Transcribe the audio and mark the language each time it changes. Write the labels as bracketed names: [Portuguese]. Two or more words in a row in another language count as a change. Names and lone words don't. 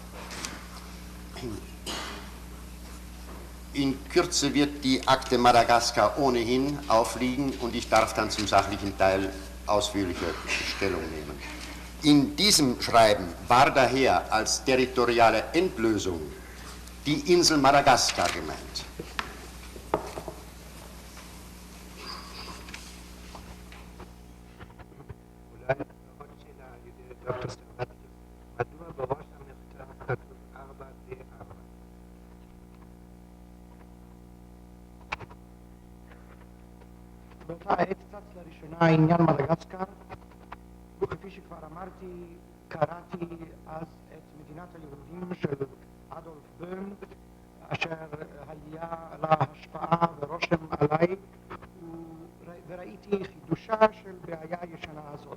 [German] In Kürze wird die Akte Madagaskar ohnehin aufliegen und ich darf dann zum sachlichen Teil ausführlicher Stellung nehmen. In diesem Schreiben war daher als territoriale Endlösung die Insel Madagaskar gemeint. [Hebrew] עוד שאלה על ידי דוקטור סטרבטי, מדוע בראש המכתב כתוב 4D4? באותה עת צץ לראשונה עניין מדגסקר, וכפי שכבר אמרתי, קראתי אז את מדינת היהודים של אדולף בוהם, אשר היה לה השפעה ורושם עליי, וראיתי חידושה של בעיה ישנה הזאת.